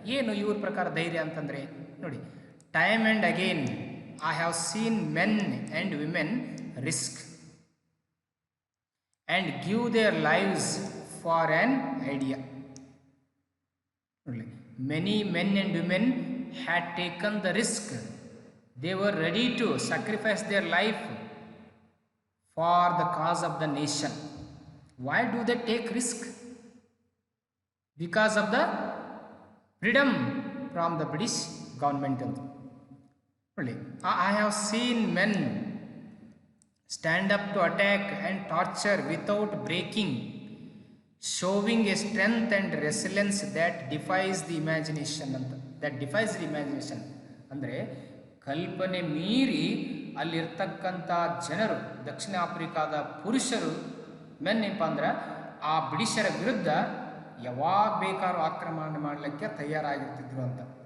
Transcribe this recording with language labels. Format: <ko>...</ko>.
<kn>ಏನು ಇವ್ರ ಪ್ರಕಾರ ಧೈರ್ಯ ಅಂತಂದರೆ, ನೋಡಿ,</kn> <en>Time and again I have seen men and women risk and give their lives for an idea. ನೋಡಿ, many men and women had taken the risk. They were ready to sacrifice their life for the cause of the nation. Why do they take risk? Because of the freedom from the British government. I have seen men stand up to attack and torture without breaking, showing a strength and resilience that defies the imagination ಅಂತ. that defies the imagination</en> <kn>ಅಂದರೆ ಕಲ್ಪನೆ ಮೀರಿ ಅಲ್ಲಿರ್ತಕ್ಕಂಥ ಜನರು, ದಕ್ಷಿಣ ಆಫ್ರಿಕಾದ ಪುರುಷರು, ಮೆನ್ನಪ್ಪ ಅಂದ್ರೆ ಆ ಬ್ರಿಟಿಷರ ವಿರುದ್ಧ ಯಾವಾಗ ಬೇಕಾದ್ರೂ ಆಕ್ರಮಣ ಮಾಡಲಿಕ್ಕೆ ತಯಾರಾಗಿರ್ತಿದ್ರು ಅಂತ.</kn>